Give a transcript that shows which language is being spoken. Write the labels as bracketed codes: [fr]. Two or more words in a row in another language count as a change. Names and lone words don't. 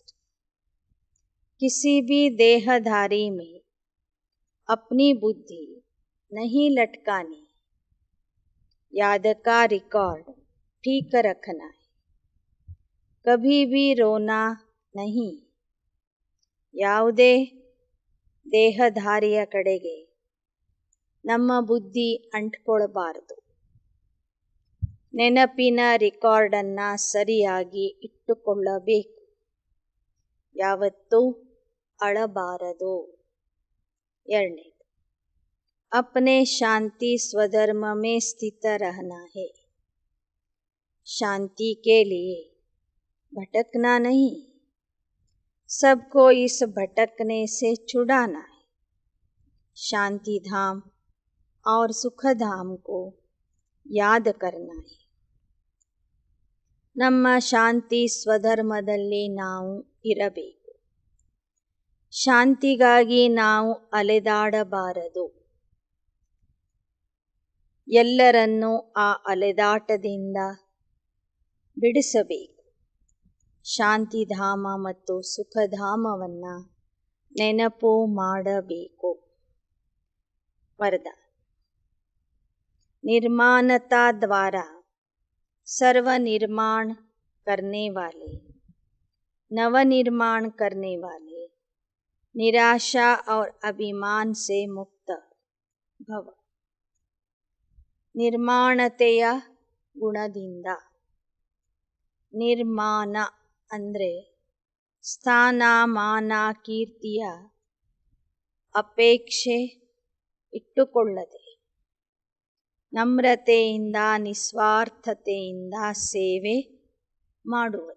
[hi] किसी भी देहधारी में अपनी बुद्धि नहीं लटकानी. याद का रिकॉर्ड ठीक रखना है. कभी भी रोना नहीं. [kn] ಯಾವುದೇ ದೇಹಧಾರಿಯ ಕಡೆಗೆ ನಮ್ಮ ಬುದ್ಧಿ ಅಂಟ್ಕೊಳ್ಬಾರದು. ನೆನಪಿನ ರೆಕಾರ್ಡನ್ನು ಸರಿಯಾಗಿ ಇಟ್ಟುಕೊಳ್ಳಬೇಕು. ಯಾವತ್ತೂ ಅಳಬಾರದು. ಎರಡನೇದು, [hi] अपने शांति स्वधर्म में स्थित रहना है. शांति के लिए भटकना नहीं, सबको इस भटकने से छुड़ाना है. शांति धाम और सुख धाम को याद करना है. [kn] ನಮ್ಮ ಶಾಂತಿ ಸ್ವಧರ್ಮದಲ್ಲಿ ನಾವು ಇರಬೇಕು. ಶಾಂತಿಗಾಗಿ ನಾವು ಅಲೆದಾಡಬಾರದು. ಎಲ್ಲರನ್ನೂ ಆ ಅಲೆದಾಟದಿಂದ ಬಿಡಿಸಬೇಕು. ಶಾಂತಿಧಾಮ ಮತ್ತು ಸುಖಧಾಮವನ್ನು ನೆನಪು ಮಾಡಬೇಕು. [hi] वरदान. निर्माणता द्वारा सर्व निर्माण करने वाले, नवनिर्माण करने वाले, निराशा और अभिमान से मुक्त भव. [kn] ನಿರ್ಮಾಣತೆಯ ಗುಣದಿಂದ. ನಿರ್ಮಾಣ ಅಂದರೆ ಸ್ಥಾನ ಮಾನ ಕೀರ್ತಿಯ ಅಪೇಕ್ಷೆ ಇಟ್ಟುಕೊಳ್ಳದೆ ನಮ್ರತೆಯಿಂದ ನಿಸ್ವಾರ್ಥತೆಯಿಂದ ಸೇವೆ ಮಾಡುವುದು.